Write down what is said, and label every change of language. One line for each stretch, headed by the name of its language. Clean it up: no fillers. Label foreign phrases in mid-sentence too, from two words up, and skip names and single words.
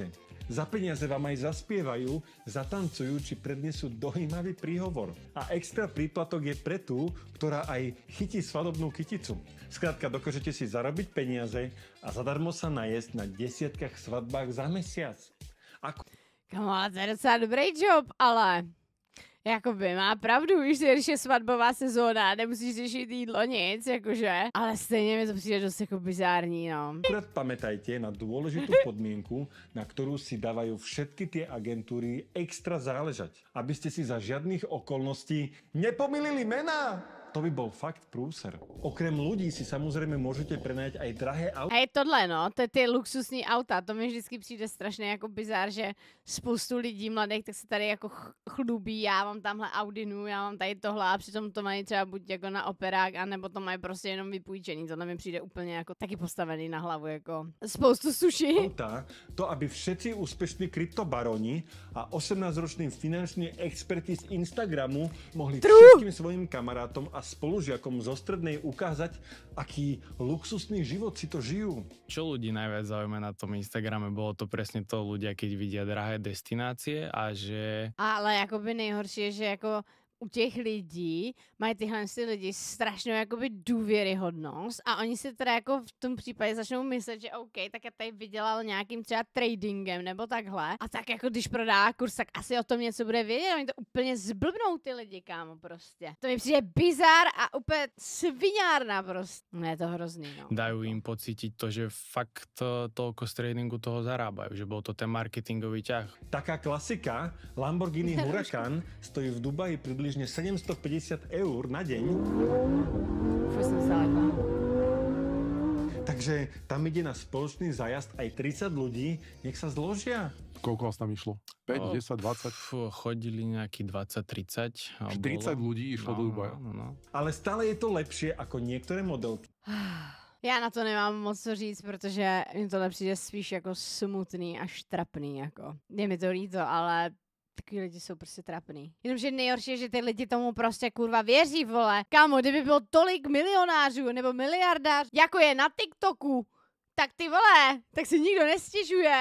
Slovak: Za peniaze vám aj zaspievajú, zatancujú či prednesú dojímavý príhovor. A extra príplatok je pre tú, ktorá aj chytí svadobnú kyticu. Skrátka, dokážete si zarobiť peniaze a zadarmo sa najesť na desiatkách svadbách za mesiac.
Czech: Kamo, to je docela dobrý job, ale jakoby má pravdu, víš, když je svatbová sezóna, nemusíš řešit jídlo, nic, jakože. Ale stejně mi to přijde dost jako bizární, no.
Slovak: Akurát pamätajte na dôležitú podmienku, na ktorú si dávajú všetky tie agentúry extra záležať. Aby ste si za žiadnych okolností nepomýlili mená. To by bol fakt prúser. Okrem ľudí si samozrejme môžete prenajať aj drahé auta.
Czech: A je tohle, no, to je ty luxusní auta, to mi vždycky přijde strašně jako bizár, že spoustu lidí mladých tak se tady jako chlubí, já mám tamhle Audinu, já mám tady tohle a přitom to mají třeba buď jako na operák, anebo to mají prostě jenom vypůjčený, tohle mi přijde úplně jako taky postavený na hlavu, jako spoustu suši.
Slovak: Auta, to aby všetci úspešní kryptobaroni a 18-roční finanční experti z Instagramu mohli všetkým svojim kamarátom a spolužiakom zo strednej ukázať, aký luxusný život si to žijú. Čo ľudí najviac zaujíma na tom Instagrame, bolo to presne to ľudia, keď vidia drahé destinácie a že...
Czech: Ale jakoby nejhorší je, že jako u těch lidí mají tyhle lidi strašnou jakoby důvěryhodnost a oni si teda jako v tom případě začnou myslet, že OK, tak já tady vydělal nějakým třeba tradingem nebo takhle a tak jako když prodá kurz, tak asi o tom něco bude vědět, oni to úplně zblbnou ty lidi, kámo, prostě. To mi přijde bizár a úplně sviňárna prostě. No je to hrozný, no.
Slovak: Dajú im pocítiť to, že fakt toľko z tradingu toho zarábajú, že bol to ten marketingový ťah. Taká klasika, Lamborghini Huracan stojí v Dubaji približne 750 eur na deň. Takže tam ide na spoločný zájazd aj 30 ľudí, nech sa zložia. Koľko vás tam išlo? 5, 10, 20? Chodili nejaký 20-30. 40 ľudí išlo do Dubaja. No. Ale stále je to lepšie ako niektoré modelky.
Czech: Já na to nemám moc co říct, protože mi to přijde spíš jako smutný až trapný, jako. Je mi to líto, ale takový lidi jsou prostě trapný. Jenomže nejhorší je, že ty lidi tomu prostě kurva věří, vole. Kámo, kdyby bylo tolik milionářů nebo miliardářů, jako je na TikToku, tak ty vole, tak si nikdo nestěžuje.